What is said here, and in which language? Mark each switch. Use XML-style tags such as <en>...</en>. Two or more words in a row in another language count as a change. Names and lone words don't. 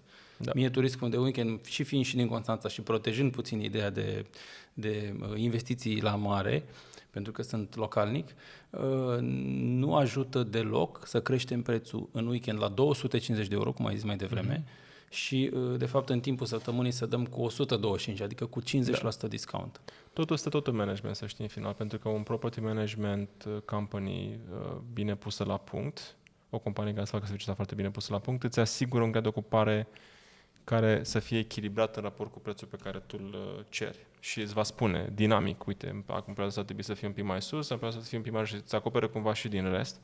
<ro>Mie turismul de weekend, și fiind și din Constanța și protejând puțin ideea de investiții la mare, pentru că sunt localnic, nu ajută deloc să creștem prețul în weekend la 250 de euro, cum ai zis mai devreme, și de fapt în timpul săptămânii să dăm cu 125, adică cu 50% discount. Totul este totul management, să știi în final, pentru că un</ro> <en>property management company</en> <ro>bine pusă la punct, o companie care să facă serviciul foarte bine pusă la punct, îți asigură un grad de ocupare care să fie echilibrat în raport cu prețul pe care tu îl ceri. Și îți va spune dinamic, uite, acum perioada asta trebuie să fie un pic mai sus, în perioada asta să fie un pic mai jos și îți acopere cumva și din rest.</ro>